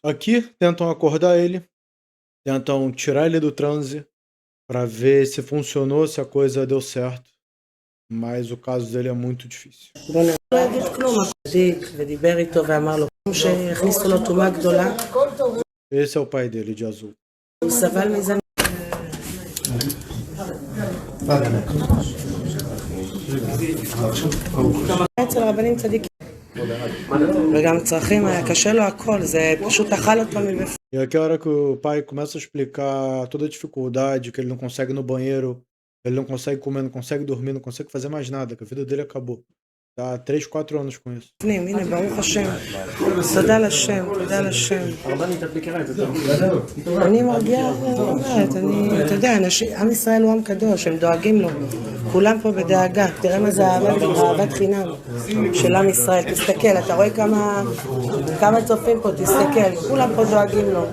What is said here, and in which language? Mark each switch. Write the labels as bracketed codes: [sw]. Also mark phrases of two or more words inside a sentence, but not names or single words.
[pt] Aqui tentam acordar ele, tentam tirar ele do transe para ver se funcionou, se a coisa deu certo. Mas o caso dele é muito difícil. [he] לא יגיד כלום, הצדיק, ודיבר איתו ואמר לו, שהכניסו לו טומאה גדולה, [pt] Esse é o pai dele, de azul. [he] הוא סבל מזה. אצל רבנים צדיקים. וגם צרכים, היה קשה לו הכל, זה פשוט אכל אותו מבפנים. [pt] E aqui é a hora que o pai começa a explicar toda a dificuldade, que ele não consegue ir no banheiro, ele não consegue comer, não consegue dormir, não consegue fazer mais nada, que a vida dele acabou. Tá há 3, 4 anos com isso. [he] הנה, ברוך השם. תודה לשם, תודה לשם. אני מרגיעה, אתה יודע, עם ישראל הוא עם קדוש, הם דואגים לו. כולם פה בדאגה, תראה מה זה אהבת חינם של עם ישראל. תסתכל, אתה רואה כמה צופים פה, תסתכל, כולם פה דואגים לו.